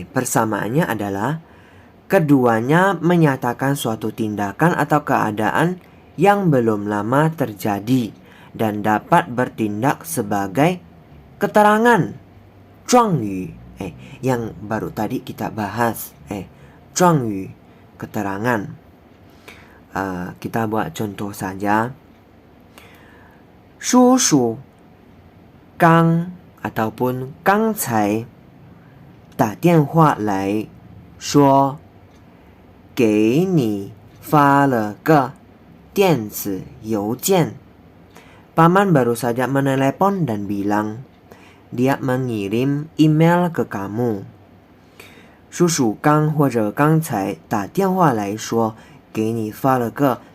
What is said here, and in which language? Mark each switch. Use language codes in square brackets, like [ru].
[id] Persamaannya adalah keduanya menyatakan suatu tindakan atau keadaan yang belum lama terjadi dan dapat bertindak sebagai keterangan. 状语 yang baru tadi kita bahas. 状语 keterangan. Kita buat contoh saja. [zh] 叔叔 刚 [id] ataupun [zh] 刚才 打电话来说给你发了个电子邮件. [id] Paman baru saja menelepon dan bilang dia mengirim email ke kamu. [zh] 叔叔刚或者刚才打电话来说给你发了个